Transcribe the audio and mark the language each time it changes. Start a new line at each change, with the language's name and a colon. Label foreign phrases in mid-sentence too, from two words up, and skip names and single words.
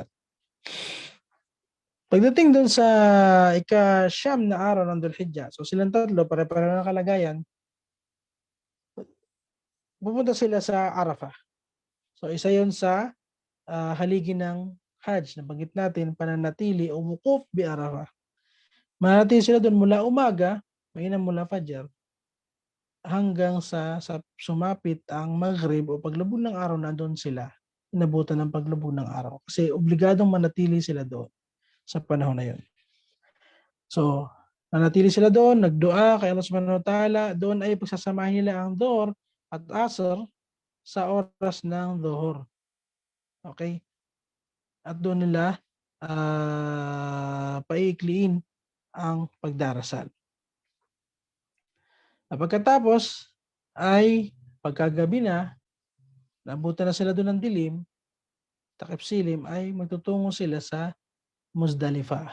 Filipino: Pagdating dun sa ika-siyam na araw ng Dhul-Hijjah, so silang tatlo, pare-pareho ng kalagayan, pupunta sila sa Arafah. So isa yun sa haligi ng Hajj, nabanggit natin, pananatili o
Arabic: وقوف بعرفة.
Filipino: Mananatili sila doon mula umaga, mainam mula Fajr, hanggang sa sumapit ang Maghrib o paglubog ng araw, na doon sila inabutan ng paglubog ng araw. Kasi obligadong manatili sila doon sa panahon na yun. So, nanatili sila doon, nagdua kay Allah
Arabic: سبحانه وتعالى,
Filipino: doon ay pagsasamahin nila ang Dhuhr at Asr sa oras ng Dhuhr. Okay? At doon nila paiikliin ang pagdarasal. At pagkatapos ay pagkagabi na, nabutan na sila doon ng dilim, takip silim, ay magtutungo sila sa Muzdalifah.